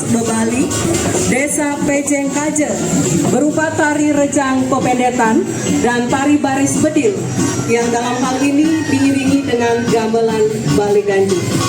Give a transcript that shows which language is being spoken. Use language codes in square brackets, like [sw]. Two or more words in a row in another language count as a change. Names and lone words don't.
[id] Bebali, Desa Pejeng Kaje, berupa tari rejang pependetan dan tari baris bedil, yang dalam hal ini diiringi dengan gamelan Bali Ganji.